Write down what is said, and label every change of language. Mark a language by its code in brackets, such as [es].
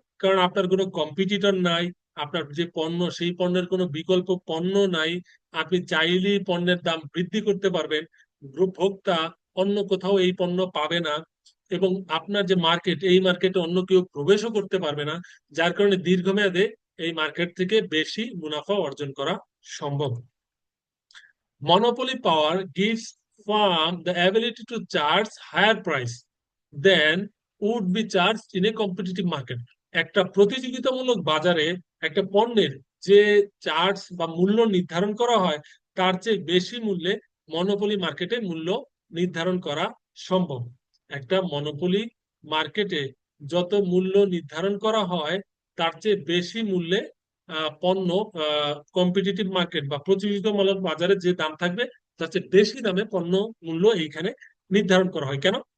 [bn] কারণ আপনার কোনো কম্পিটিটর নাই, আপনার যে পণ্য সেই পণ্যের কোনো বিকল্প পণ্য নাই, আপনি চাইলেই পণ্যের দাম বৃদ্ধি করতে পারবেন, ভোক্তা অন্য কোথাও এই পণ্য পাবে না, এবং আপনার যে মার্কেট এই মার্কেটে অন্য কেউ প্রবেশও করতে পারবে না, যার কারণে দীর্ঘমেয়াদে এই মার্কেট থেকে বেশি মুনাফা অর্জন করা সম্ভব। [en] Monopoly power gives firm the ability to charge higher price than would be charged in a competitive market. [bn] একটা প্রতিযোগিতামূলক বাজারে একটা পণ্যের যে চার্জ বা মূল্য নির্ধারণ করা হয় তার চেয়ে বেশি মূল্যে মনোপলি মার্কেটে মূল্য নির্ধারণ করা সম্ভব। একটা মনোপলি মার্কেটে যত মূল্য নির্ধারণ করা হয় তার চেয়ে বেশি মূল্যে পণ্য কম্পিটিটিভ মার্কেট বা প্রতিযোগিতামূলক বাজারে যে দাম থাকবে তার চেয়ে বেশি দামে পণ্য মূল্য এইখানে নির্ধারণ করা হয়। কেন?